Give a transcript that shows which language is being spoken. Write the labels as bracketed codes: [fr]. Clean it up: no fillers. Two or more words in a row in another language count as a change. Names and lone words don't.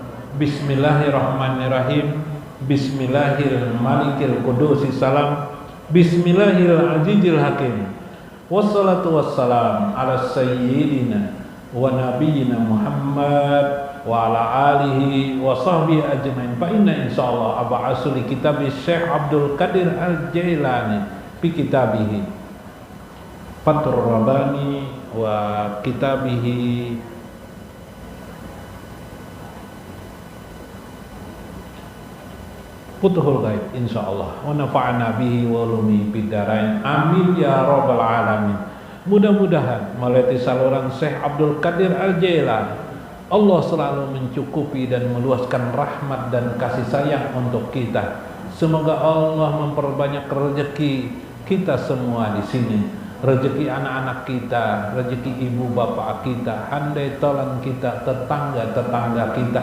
[ar] بسم الله الرحمن الرحيم بسم الله الرحمن الرحيم. قدوس السلام. Bismillahirrahmanirrahim. Hakim. والصلاة والسلام على سيدنا ونبينا محمد وعلى آله وصحبه أجمعين. Fa inna insyaallah ab'asu li kitab Syekh Abdul Qadir Al-Jailani fi kitabihi Fathur Rabbani wa kitabihi Futuhul Ghaib insyaallah. ونفعنا به وعلومه بالدارين. آمين يا رب العالمين. [id] Mudah-mudahan melalui saluran Syekh Abdul Qadir Al-Jailani Allah selalu mencukupi dan meluaskan rahmat dan kasih sayang untuk kita. Semoga Allah memperbanyak rezeki kita semua di sini. Rezeki anak-anak kita, rezeki ibu bapak kita, handai tolan kita, tetangga-tetangga kita.